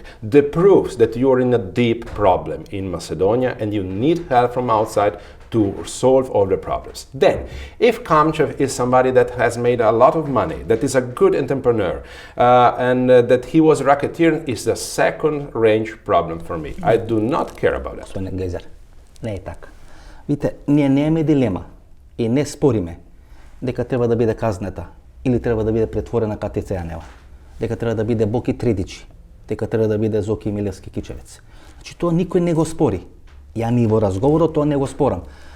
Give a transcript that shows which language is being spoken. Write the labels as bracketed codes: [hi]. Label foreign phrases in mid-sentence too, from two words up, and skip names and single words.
[en] The proofs that you're in a deep problem in Macedonia and you need help from outside to solve all the problems. Then, if Kamchev is somebody that has made a lot of money, that is a good entrepreneur, and that he was racketeering, is a second-range problem for me. I do not care about that. [mk] Господин Гайзер, не е така. Видите, ние немаме дилема и не спориме дека треба да биде казнета или треба да биде претворена Катица Јанева, дека треба да биде Боки Тридичи, дека треба да биде Зоки Милевски Кичевец. Значи тоа никој не го спори. Ја ни во разговорот тоа не го спорам.